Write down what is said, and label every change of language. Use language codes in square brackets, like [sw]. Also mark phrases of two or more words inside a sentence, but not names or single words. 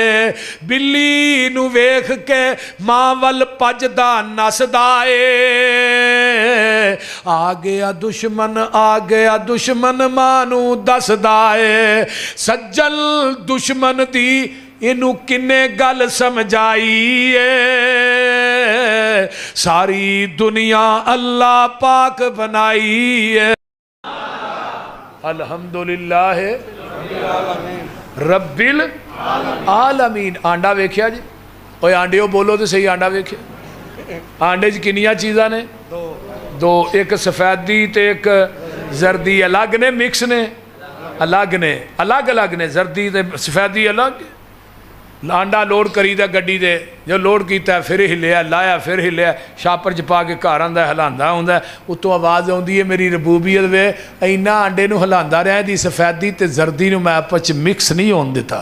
[pa] بلی نوں ویکھ کے ماں ول بھجدا نسدا اے، آ گیا دشمن آ گیا دشمن ماں نوں دسدا اے. سجل دشمن دی اینوں کنے گل سمجھائی اے، ساری دنیا اللہ پاک بنائی اے. [ar] الحمد لله رب العالمين. [pa] آنڈا ویکھیا جی، اوئے آنڈے بولو تے سہی، آنڈا ویکھیا? آنڈے چ کنیاں چیزاں نے? دو. اک سفیدی تے اک زردی الگ نے، مکس نے، الگ نے، الگ الگ نے. زردی تے سفیدی الگ. آنڈا لوڈ کری دا گڈی دے، جو لوڈ کیتا فیر ہلیا، لایا فیر ہلیا، چھاپر چ پا کے گھر آندا ہلاندا آؤندا، اتوں آواز آؤندی اے میری ربوبیت وے اینا آنڈے نوں ہلاندا رہیا، دی سفیدی تے زردی نوں میں آپس چ مکس نہیں ہون دتا.